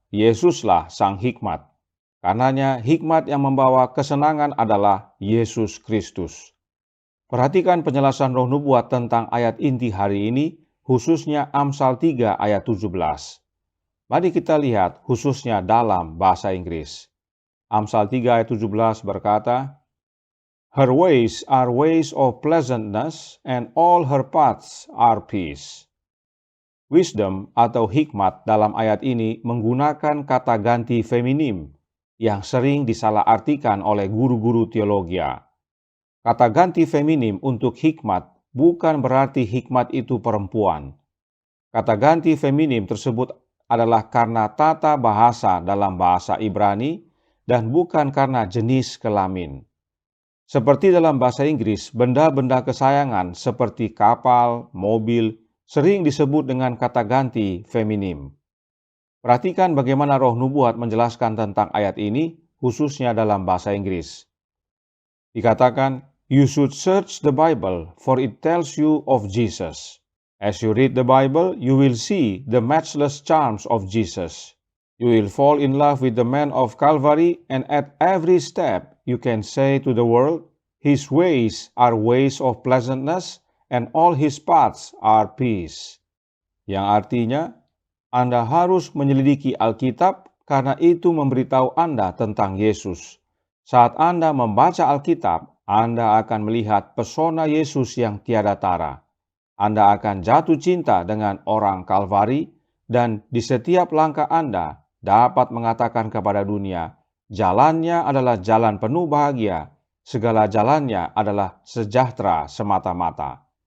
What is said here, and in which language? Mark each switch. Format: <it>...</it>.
<id>Yesuslah sang hikmat. Karenanya hikmat yang membawa kesenangan adalah Yesus Kristus. Perhatikan penjelasan Roh Nubuat tentang ayat inti hari ini, khususnya Amsal 3 ayat 17. Mari kita lihat khususnya dalam bahasa Inggris. Amsal 3 ayat 17 berkata,</id> <en>"Her ways are ways of pleasantness, and all her paths are peace."</en> <id>Wisdom atau hikmat dalam ayat ini menggunakan kata ganti feminim yang sering disalahartikan oleh guru-guru teologi. Kata ganti feminim untuk hikmat bukan berarti hikmat itu perempuan. Kata ganti feminim tersebut adalah karena tata bahasa dalam bahasa Ibrani dan bukan karena jenis kelamin. Seperti dalam bahasa Inggris, benda-benda kesayangan seperti kapal, mobil, sering disebut dengan kata ganti feminim. Perhatikan bagaimana Roh Nubuat menjelaskan tentang ayat ini, khususnya dalam bahasa Inggris.</id> <en>Dikatakan, "You should search the Bible, for it tells you of Jesus. As you read the Bible, you will see the matchless charms of Jesus. You will fall in love with the man of Calvary, and at every step you can say to the world, His ways are ways of pleasantness, and all His paths are peace."</en> <id>Yang artinya, Anda harus menyelidiki Alkitab karena itu memberitahu Anda tentang Yesus. Saat Anda membaca Alkitab, Anda akan melihat pesona Yesus yang tiada tara. Anda akan jatuh cinta dengan orang Kalvari, dan di setiap langkah Anda dapat mengatakan kepada dunia, jalannya adalah jalan penuh bahagia, segala jalannya adalah sejahtera semata-mata.</id>